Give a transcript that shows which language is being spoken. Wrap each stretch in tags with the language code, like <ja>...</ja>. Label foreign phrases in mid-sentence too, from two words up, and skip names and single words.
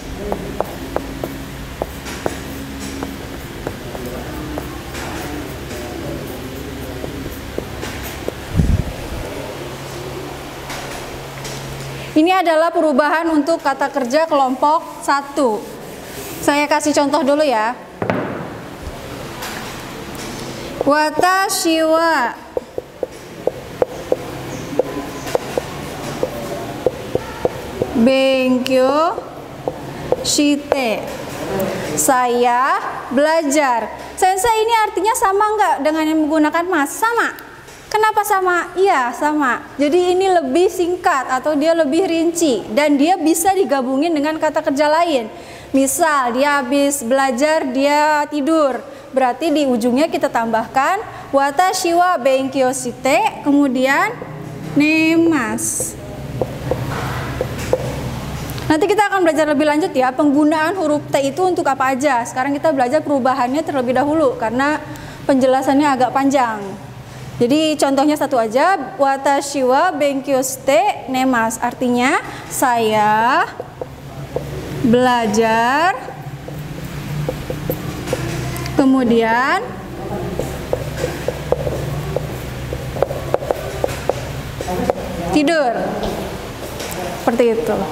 <id>Ini adalah perubahan untuk kata kerja kelompok 1. Saya kasih contoh dulu ya.</id> <ja>私は勉強して.</ja> <id>Saya belajar. Sensei, ini artinya sama nggak dengan yang menggunakan mas? Sama. Kenapa sama? Iya, sama. Jadi ini lebih singkat atau dia lebih rinci dan dia bisa digabungin dengan kata kerja lain. Misal dia habis belajar, dia tidur. Berarti di ujungnya kita tambahkan</id> <ja>私は勉強して,</ja> <id>kemudian nemas. Nanti kita akan belajar lebih lanjut ya, penggunaan huruf T itu untuk apa aja. Sekarang kita belajar perubahannya terlebih dahulu karena penjelasannya agak panjang. Jadi contohnya satu aja,</id> <ja>私は勉強して寝ます,</ja> <id>artinya saya belajar kemudian tidur. Seperti itu.</id>